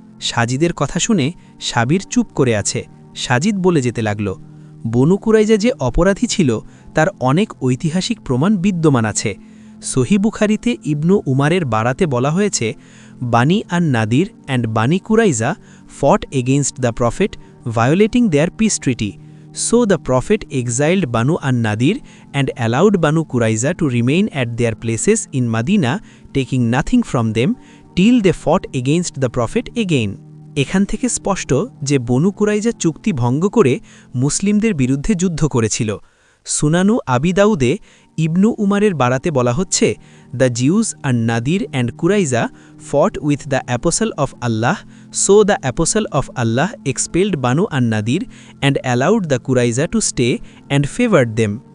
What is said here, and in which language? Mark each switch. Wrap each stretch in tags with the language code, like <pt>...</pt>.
<bn>সাজিদের কথা শুনে সাবির চুপ করে আছে। সাজিদ বলে যেতে লাগল, বনু কুরাইজা যে অপরাধী ছিল তার অনেক ঐতিহাসিক প্রমাণ বিদ্যমান আছে। সহি বুখারিতে ইবনু উমারের বারাতে বলা হয়েছে,</bn> <en>Bani an Nadir and Bani Quraiza fought against the Prophet violating their peace treaty. So the Prophet exiled Banu an-Nadir and allowed Banu Quraiza to remain at their places in Medina, taking nothing from them till they fought against the Prophet again.</en> <bn>এখান থেকে স্পষ্ট যে বনু কুরাইজা চুক্তি ভঙ্গ করে মুসলিমদের বিরুদ্ধে যুদ্ধ করেছিল। সুনানু আবি দাউদে ইবনু উমারের বারাতে বলা হচ্ছে,</bn> <en>The Jews and Nadir and Quraiza fought with the Apostle of Allah, so the Apostle of Allah expelled Banu an Nadir and allowed the Quraiza to stay and favoured them.</en>